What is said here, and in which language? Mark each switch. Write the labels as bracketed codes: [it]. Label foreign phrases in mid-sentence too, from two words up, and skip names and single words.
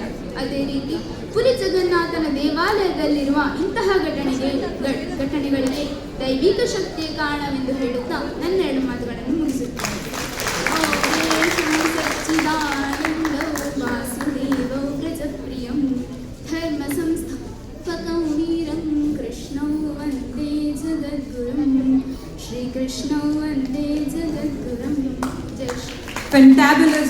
[kn] ಅದೇ ರೀತಿ ಪುರಿ ಜಗನ್ನಾಥನ ದೇವಾಲಯದಲ್ಲಿರುವ ಇಂತಹ ಘಟನೆಗಳಿಗೆ ದೈವಿಕ ಶಕ್ತಿಯ ಕಾರಣವೆಂದು ಹೇಳುತ್ತಾ ನನ್ನ 2 ಮಾತುಗಳನ್ನು ಮುಗಿಸುತ್ತೇನೆ. [sa] ವಾಸುದೇವೋ ಗಜಪ್ರಿಯಂ ಧರ್ಮ ಸಂಸ್ಥಾಪಕಂ ವೀರಂ ಕೃಷ್ಣೌ ವಂದೇ ಜಗದ್ಗುರುಂ ಶ್ರೀಕೃಷ್ಣೌ ವಂದೇ ಜಗದ್ಗುರುಂ. [kn] ಜೈ ಶ್ರೀ. [en] Fantabulous.